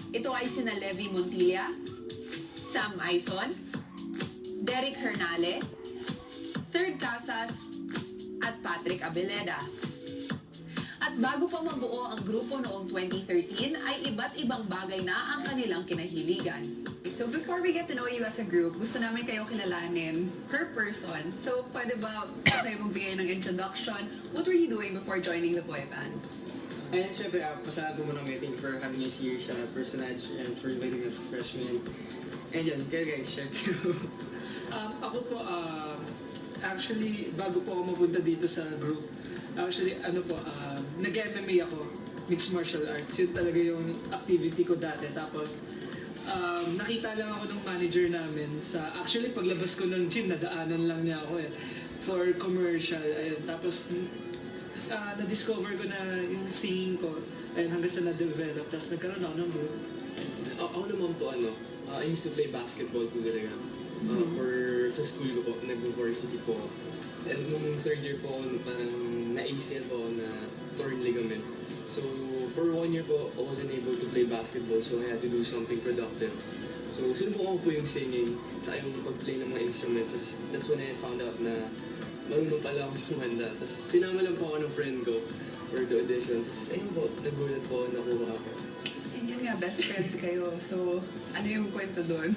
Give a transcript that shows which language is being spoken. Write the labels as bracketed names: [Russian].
[Filipino] Ito ay sina Levi Montilla, Sam Aison, Derek Hernale, Third Casas, at Patrick Abeleda. At bago pa mabuo ang grupo noong 2013, ay iba't ibang bagay na ang kanilang kinahiligan. [English] So before we get to know you as a group, [Filipino] gusto namin kayo kilalanin [English] per person. [Filipino] So pwede ba kayo magbigay ng introduction? [English] What were you doing before joining the boy band? And [Filipino] syempre, pasalamat mo muna [English] thank you for having us here sa Personage and for inviting us freshmen. [Filipino] And yan, kaya guys, share ko. Ako po, actually, bago po ako mapunta dito sa group, actually, nag-MMA ako, mixed martial arts. Yun talaga yung activity ko dati. Tapos, nakita lang ako ng manager namin sa, actually, paglabas ko ng gym, nadaanan lang niya ako for commercial. Ayun. Tapos, na-discover ko na yung singing ko, ayun, hanggang sa na-develop. Tapos, nagkaroon ako ng group. Ako naman po, [English] I used to play basketball [Filipino] po talaga. Sa school ko po, nag-varsity po. And nung third year po, parang na-ACL po na torn ligament. [English] So, for 1 year po, I wasn't able to play basketball, so I had to do something productive. [Filipino] So, sinubukan ko po yung singing, sa yung pag-play ng mga instruments. [English] That's when I found out [Filipino] na marunong pala akong kumanda. Tapos, sinama lang po ako ng friend ko for the audition. Tapos, ayun po, nagulat po, nakuha ako. And yun nga, best friends kayo. So, ano yung kwento doon?